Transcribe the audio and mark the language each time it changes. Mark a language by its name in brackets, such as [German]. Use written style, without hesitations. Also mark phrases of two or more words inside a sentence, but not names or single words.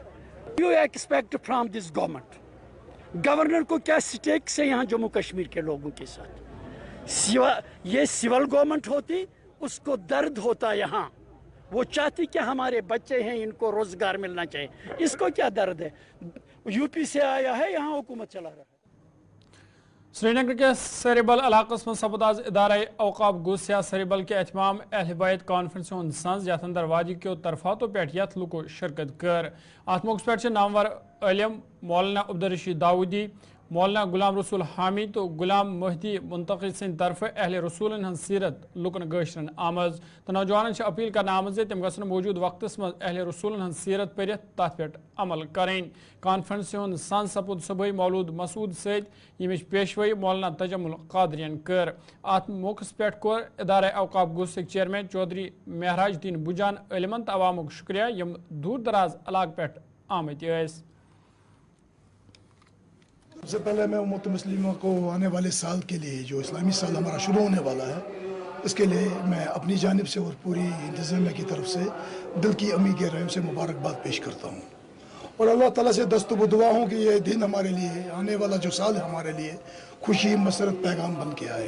[English] you expect from this government, [Urdu] گورنر کو کیا اسٹیک سے یہاں جموں کشمیر کے لوگوں کے ساتھ، یہ [English] civil government [Urdu] ہوتی اس کو درد ہوتا یہاں، وہ چاہتی کہ ہمارے بچے ہیں ان کو روزگار ملنا چاہیے، اس کو کیا درد ہے. یوپی سے آیا ہے، یہاں حکومت چلا رہا ہے. [Kashmiri] श्रीनगर के सरेबल इलाकस में सपदाज इदारा औकाफ गुस्या सरेबल के एहतमाम अहल बैत कॉन्फ्रेंस संस यथ अंदर वाजी के तरफातों पे यथ लुको शिरकत कर। अत मौके पे नामवर इलम मौलाना अब्दुलरशीद दाऊदी, मौलाना गुलाम रसूल हामी तो गुलाम महदी मुंतकिद सिंद तरफ अहले रसूलन हन सीरत लुकन गशरन आमज। तो नौजवान अपील करना आमज तम गसन मौजूद वक्त मज अहले रसूलन हन सीरत पर तथ पे अमल करें। कॉन्फ्रेंस सन सपुद सुबह मौलूद मसूद सैद यमिच पेशवई मौलाना तजमुल कादरियन कर। अत मौके पे कोर इदारा औकाफ गुस्क चेयरमैन चौधरी महराज दीन बुजान इलमन तो अवामुक शुक्रिया यम दूर दराज इलाक पे आमत। [Urdu] سب سے پہلے میں امت مسلموں کو آنے والے سال کے لیے، جو اسلامی سال ہمارا شروع ہونے والا ہے، اس کے لیے میں اپنی جانب سے اور پوری انتظامیہ کی طرف سے دل کی امی گہرائیوں سے مبارکباد پیش کرتا ہوں اور اللہ تعالیٰ سے دستور دعا ہوں کہ یہ دن ہمارے لیے، آنے والا جو سال ہے ہمارے لیے خوشی مسرت پیغام بن کے آئے.